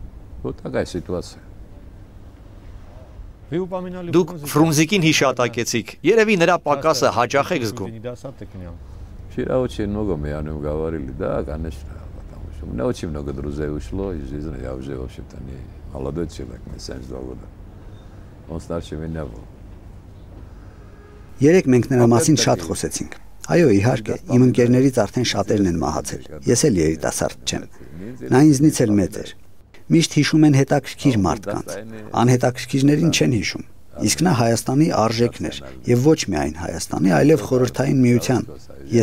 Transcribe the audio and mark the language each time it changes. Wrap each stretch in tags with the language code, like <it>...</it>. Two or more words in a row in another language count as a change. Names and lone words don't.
<hy>Դուք Ֆրունզիկին հիշատակեցիք։ Երևի нրա պակասը հաճախ եք զգում։</hy> <ru>Вчера очень много мы о нем говорили, да, конечно, потому что у меня очень много друзей ушло из жизни, я уже, в общем-то, не молодой человек, мне 72 года. Он старше меня был.</ru> <hy>Երեք մենք նրա մասին շատ խոսեցինք։ Այո, իհարկե, իմ ընկերներից արդեն շատերն են մահացել։ Ես էլ երիտասարդ չեմ։ Նա ինձնից էլ մեծ էր։ Միշտ հիշում են հետաքրքիր մարդկանց, անհետաքրքիրներին չեն հիշում։ Իսկ նա Հայաստանի արժեքն էր, եւ ոչ միայն Հայաստանի, այլև Խորհրդային Միության։ Ես</hy>